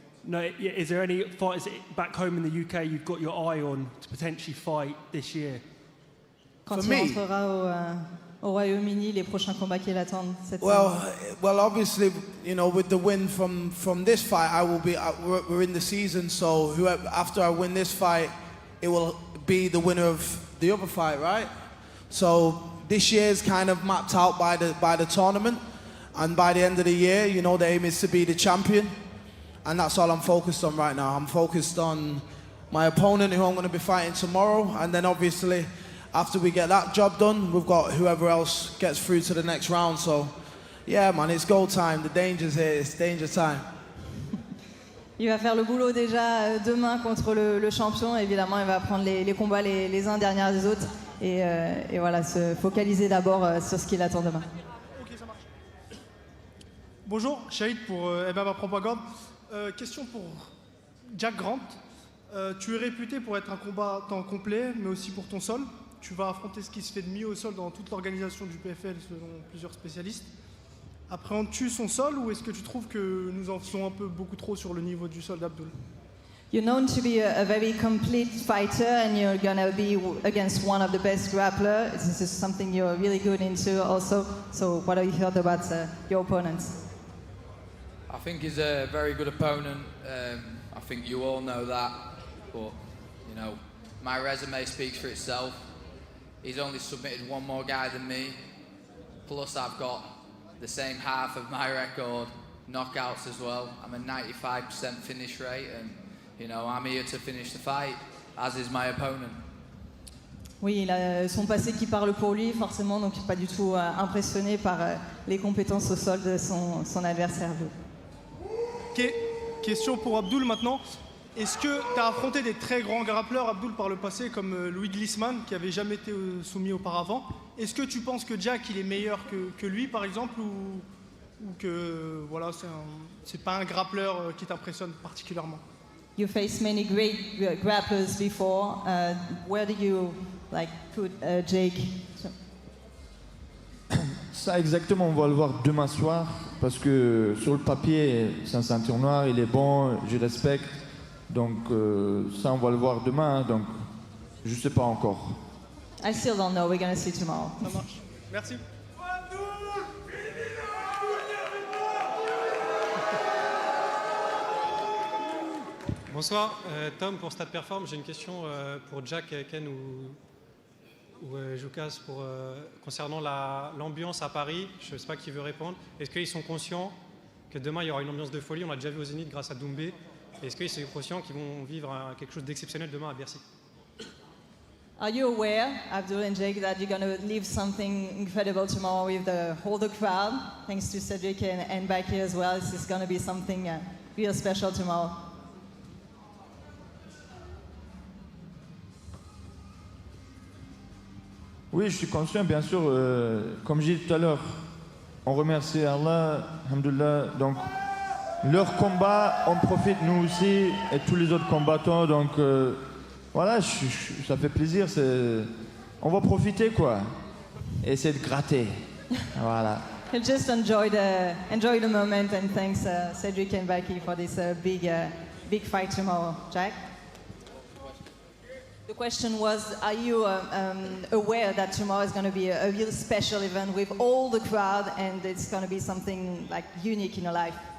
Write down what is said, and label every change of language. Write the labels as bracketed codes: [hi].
[en] No, is there any fighters back home in the UK you've got your eye on to potentially fight this year? [fr] Quand il rentrera au Royaume-Uni, les prochains combats qui l'attendent cette [en] Well, [fr] saison. [en] well, obviously, you know, with the win from this fight, I will be. We're in the season, so whoever after I win this fight, it will be the winner of the other fight, right? So this year's kind of mapped out by the tournament, and by the end of the year, you know, the aim is to be the champion. And that's all I'm focused on right now. I'm focused on my opponent, who I'm going to be fighting tomorrow. And then obviously, after we get that job done, we've got whoever else gets through to the next round. So, yeah, man, it's go time. The danger's here. It's danger time. [fr] Il va faire le boulot déjà demain contre le champion. Évidemment, il va prendre les combats les uns derrière les autres. Et voilà, se focaliser d'abord sur ce qui l'attend demain. Ok, ça marche. Bonjour, Shahid pour MMA Propagande. Question pour Jack Grant. Tu es réputé pour être un combattant complet, mais aussi pour ton sol. Tu vas affronter ce qui se fait de mieux au sol dans toute l'organisation du PFL, selon plusieurs spécialistes. Appréhendes-tu son sol ou est-ce que tu trouves que nous en faisons un peu beaucoup trop sur le niveau du sol d'Abdul? [en] You're known to be a very complete fighter and you're gonna be against one of the best grapplers. This is something you're really good into also. So what have you heard about your opponents? I think he's a very good opponent. I think you all know that. But, you know, my resume speaks for itself. He's only submitted one more guy than me. Plus I've got the same half of my record, knockouts as well. I'm a 95% finish rate and, you know, I'm here to finish the fight, as is my opponent. [fr] Oui, il a son passé qui parle pour lui, forcément, donc pas du tout impressionné par les compétences au sol de son adversaire. Question pour Abdul maintenant. Est-ce que tu as affronté des très grands grappleurs, Abdul, par le passé, comme Louis Glissman, qui n'avait jamais été soumis auparavant? Est-ce que tu penses que Jack il est meilleur que lui, par exemple, ou que voilà, c'est pas un grappleur qui t'impressionne particulièrement? [en] You faced many great grapplers before. Where do you put Jake? [fr] Ça exactement, on va le voir demain soir parce que sur le papier, c'est un ceinture noire, il est bon, je respecte. Donc ça, on va le voir demain, hein, donc je sais pas encore. [en] I still don't know. We're gonna see tomorrow. [fr] Ça marche. Merci. Bonsoir, Tom pour Stade Perform. J'ai une question pour Jack, Ken ou Joukas concernant l'ambiance à Paris. Je ne sais pas qui veut répondre. Est-ce qu'ils sont conscients que demain il y aura une ambiance de folie? On l'a déjà vu au Zénith grâce à Doumbé. Est-ce qu'ils sont conscients qu'ils vont vivre quelque chose d'exceptionnel demain à Bercy? [en] Are you aware, Abdul and Jake, that you're going to leave something incredible tomorrow with the whole crowd, thanks to Cedric and Baki as well? This is going to be something real special tomorrow. [fr] Oui, je suis conscient, bien sûr. Comme j'ai dit tout à l'heure, on remercie Allah, alhamdoulilah. Donc, leur combat, on profite nous aussi et tous les autres combattants. Donc, voilà, ça fait plaisir. On va profiter, quoi. Et essayer de gratter. Voilà. [en] Just enjoy the moment and thanks Cedric and Baki for this big fight tomorrow. Jack? The question was, are you aware that tomorrow is going to be a real special event with all the crowd and it's going to be something unique in your life?